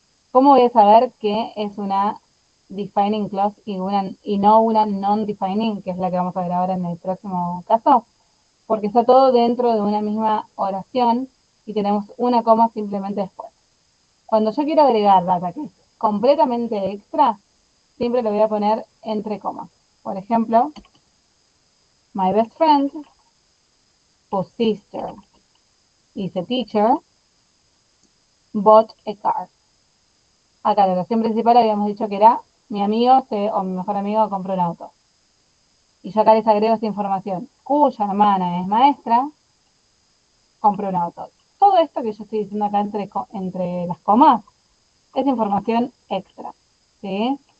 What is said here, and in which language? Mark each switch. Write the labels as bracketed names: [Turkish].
[Spanish] ¿Cómo voy a saber que es una defining clause y no una non-defining, que es la que vamos a ver ahora en el próximo caso? Porque está todo dentro de una misma oración y tenemos una coma simplemente después. Cuando yo quiero agregar data que es completamente extra, siempre lo voy a poner entre comas. Por ejemplo, [English] my best friend, whose sister is a teacher, bought a car. [Spanish] Acá la oración principal habíamos dicho que era mi amigo o mi mejor amigo compró un auto. Y yo acá les agrego esta información. Cuya hermana es maestra, compró un auto. Todo esto que yo estoy diciendo acá entre las comas es información extra. ¿Sí?